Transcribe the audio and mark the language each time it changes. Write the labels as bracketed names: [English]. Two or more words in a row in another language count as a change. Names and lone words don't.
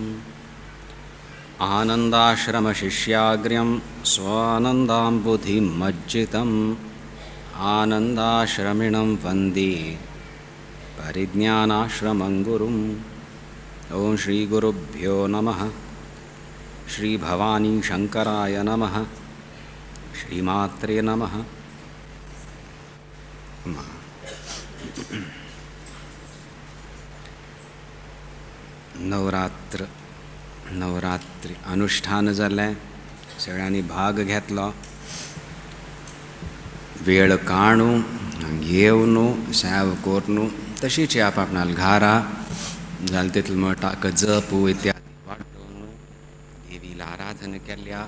[Sanskrit] आनन्दाश्रमशिष्याग्र्यं स्वानन्दाम्बुधिमज्जितम् आनन्दाश्रमिणं वन्दे परिज्ञानाश्रमं गुरुम्. ॐ श्रीगुरुभ्यो नमः. श्रीभवानी शङ्कराय नमः. श्रीमात्रे नमः. [Konkani] नवरात्री अनुष्ठान जालें, सगळ्यांनी भाग घेतलो. वेळ काणू घेवनू सेव कोरनू तशीच आपणाल घारा जालें तितलें मटाक जपू इत्यादी वाडोवन देवीला आराधना केल्या.